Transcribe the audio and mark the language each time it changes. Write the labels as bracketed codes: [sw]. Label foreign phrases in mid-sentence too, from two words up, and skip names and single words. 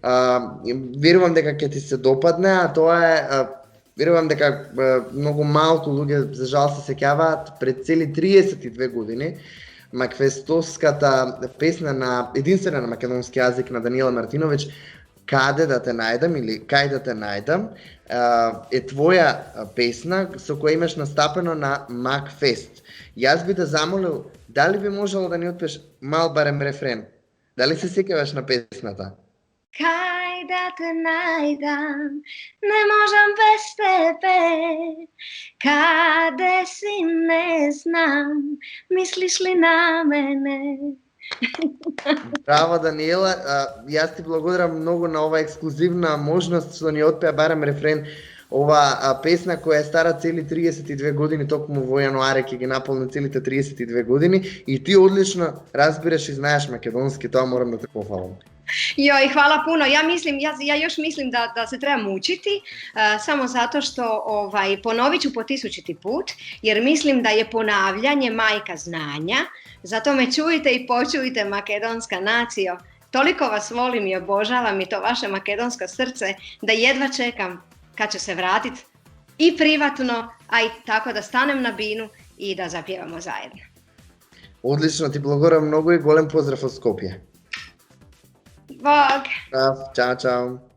[mk] верувам дека ќе ти се допадне, а тоа е, верувам дека многу малку луѓе за жал се сеќаваат пред цели 32 години макфестовската песна на единствена на македонски јазик на Даниела Мартиновиќ Каде да те најдам или Кај да те најдам е твоја песна со која имаш настапено на Макфест. Јас би те замолил, дали би можело да ни отпееш мал барем рефрен? Дали се сеќаваш на песната? Кај да те најдам, не можем без тебе, каде си не знам, мислиш ли на мене, Bravo, Daniela. Jaz ti благодарам много на ова ексклузивна можност што ни отпеа барем рефрен. Ова песна која е стара цели 32 години, токму во јануари ќе ги наполни целите 32 години и ти одлично разбираш и знаеш македонски, тоа морам да те похвалам. [hr] Joj, hvala puno. Ja još mislim da se trebam učiti, samo zato što ponovit ću po 1000. put, jer mislim da je ponavljanje majka znanja. Zato me čujte i počujte, makedonska nacijo. Toliko vas volim i obožavam i to vaše makedonsko srce, da jedva čekam kad će se vratit i privatno, a i tako da stanem na binu i da zapjevamo zajedno. [mk] Одлично, ти благодарам многу и голем поздрав од Скопје. [hr] Bog! [mk] Чао, чао.